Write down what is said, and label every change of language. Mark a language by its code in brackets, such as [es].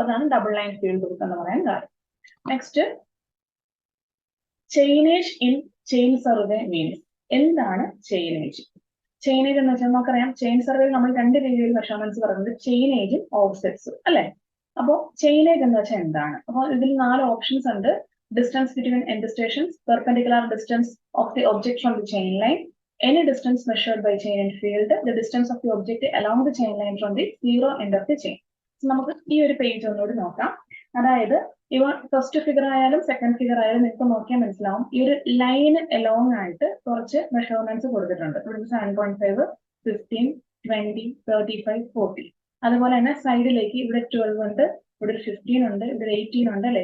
[ml] അതാണ് double line field book എന്ന് പറയാൻ കാര്യം. [en] Next, chainage in chain survey means. [ml] എന്താണ് ചെയിനേജ്? ചെയിനേജ് എന്ന് വെച്ചാൽ നമുക്കറിയാം, ചെയിൻ സർവേയിൽ നമ്മൾ രണ്ട് രീതിയിൽ മെഷർമെന്റ്സ് പറയുന്നത് ചെയിനേജും ഓഫ്സെറ്റ്സും അല്ലെ. അപ്പോൾ ചെയിനേജ് എന്ന് വെച്ചാൽ എന്താണ്? അപ്പോൾ ഇതിൽ 4 ഓപ്ഷൻസ് ഉണ്ട്. [en] Distance between end stations, perpendicular distance of the object from the chain line, any distance measured by chain and field, the distance of the object along the chain line from the zero end of the chain. [ml] So നമുക്ക് ഈ ഒരു page ഒന്നുകൂടി നോക്കാം. അതായത് ഇവ first figure ആയാലും second figure ആയാലും നിങ്ങൾക്ക് നോക്കിയാൽ മനസ്സിലാവും, ഈ ഒരു ലൈൻ എലോങ് ആയിട്ട് കുറച്ച് മെഷർമെന്റ്സ് കൊടുത്തിട്ടുണ്ട്. ഇവിടെ 7.5, 15, 20, 35, 40. അതുപോലെ തന്നെ സൈഡിലേക്ക് ഇവിടെ 12 ഉണ്ട്, ഇവിടെ 15 ഉണ്ട്, ഇവിടെ 18 ഉണ്ട് അല്ലെ.